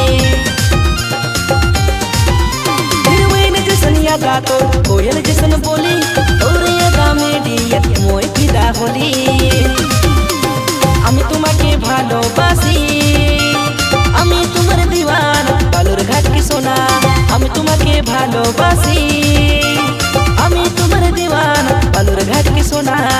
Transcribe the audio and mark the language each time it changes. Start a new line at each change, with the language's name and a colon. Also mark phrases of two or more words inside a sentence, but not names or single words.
Sadri: हिरोइन जैसन याद आतो कोयल जैसन बोली तोर यादा में डियर मोए फिदा होली।
Bangla: আমি তোমাকে ভালোবাসি, আমি তোমার দিওয়ানা বালুর ঘাটকে সোনা। আমি তোমাকে ভালোবাসি, আমি তোমার দিওয়ানা বালুর ঘাটকে সোনা।